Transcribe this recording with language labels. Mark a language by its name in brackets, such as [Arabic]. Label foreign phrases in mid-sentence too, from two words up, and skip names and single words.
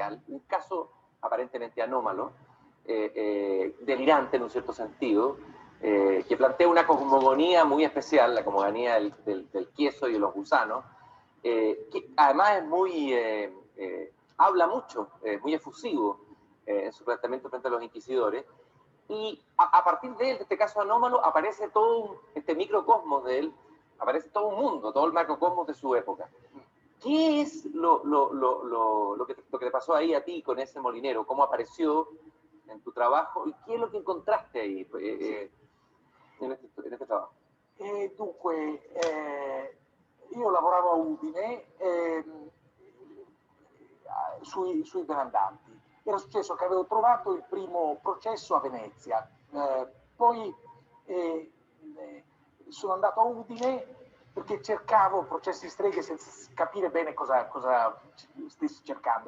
[Spanish] un caso aparentemente anómalo, delirante en un cierto sentido, que plantea una cosmogonía muy especial, la cosmogonía del queso y de los gusanos, que además es muy, habla mucho, muy efusivo en su planteamiento frente a los inquisidores, y a partir de él, de este caso anómalo, aparece todo este microcosmos de él, aparece todo un mundo, todo el macrocosmos de su época. ¿Qué es lo que te pasó ahí a ti con ese molinero? ¿Cómo apareció en tu trabajo? ¿Y qué es lo que encontraste ahí en este trabajo? [Italian] Dunque, io lavoravo a Udine sui Benandanti. Era successo che avevo trovato il primo processo a Venezia, poi sono andato a Udine perché cercavo processi di streghe senza capire bene cosa stessi cercando.